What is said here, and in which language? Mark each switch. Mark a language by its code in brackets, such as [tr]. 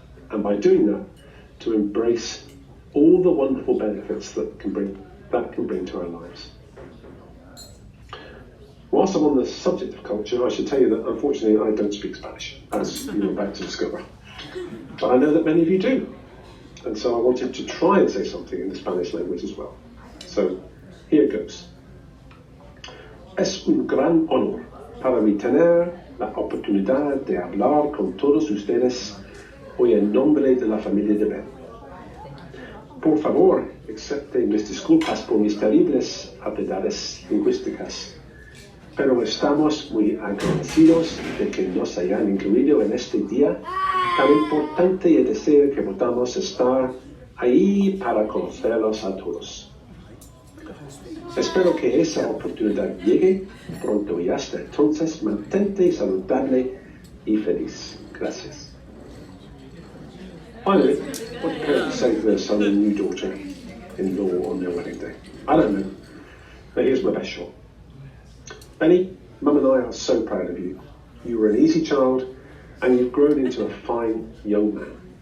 [en] And by doing that, to embrace all the wonderful benefits that can bring to our lives. Whilst I'm on the subject of culture, I should tell you that unfortunately I don't speak Spanish, as you're about to discover. But I know that many of you do. And so I wanted to try and say something in the Spanish language as well. So here goes. [es] Es un gran honor para mí tener la oportunidad de hablar con todos ustedes hoy en nombre de la familia de Ben. Por favor, acepten mis disculpas por mis terribles habilidades lingüísticas, pero estamos muy agradecidos de que nos hayan incluido en este día tan importante y deseo que podamos estar ahí para conocerlos a todos. Espero que esa oportunidad llegue pronto y hasta entonces mantente saludable y feliz. Gracias. [en] Finally, what do parents say to their son and new daughter-in-law on their wedding day? I don't know, but here's my best shot. Benny, Mum and I are so proud of you. You were an easy child, and you've grown into a fine young man.